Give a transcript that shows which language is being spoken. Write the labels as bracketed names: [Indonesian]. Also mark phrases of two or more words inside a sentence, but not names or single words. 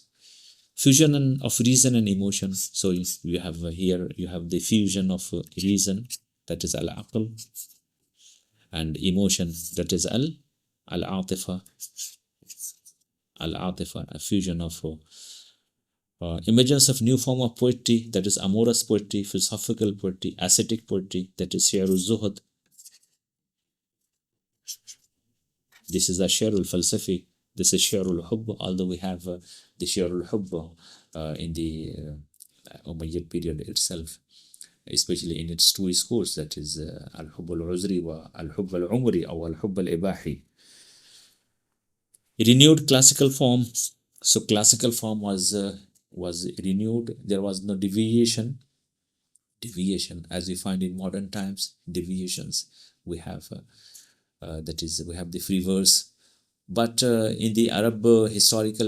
[English] Fusion of reason and emotion. So you have here, you have the fusion of reason, that is al-aql, and emotion, that is al-atifa, a fusion of emergence of new form of poetry, that is amorous poetry, philosophical poetry, ascetic poetry, that is [Arabic] شعر زهد. [English] This is a [Arabic] شعر الفلسفي, [English] This is [Arabic] شعر الحب, [English] although we have the [Arabic] شعر الحب [English] in the Umayyad period itself, especially in its two schools, that is [Arabic] الحب العذري و الحب العمري [English] or [Arabic] الحب الإباحي. [English] Renewed classical form. So classical form was renewed. There was no deviation as we find in modern times. Deviations we have, that is, we have the free verse, but in the Arab historical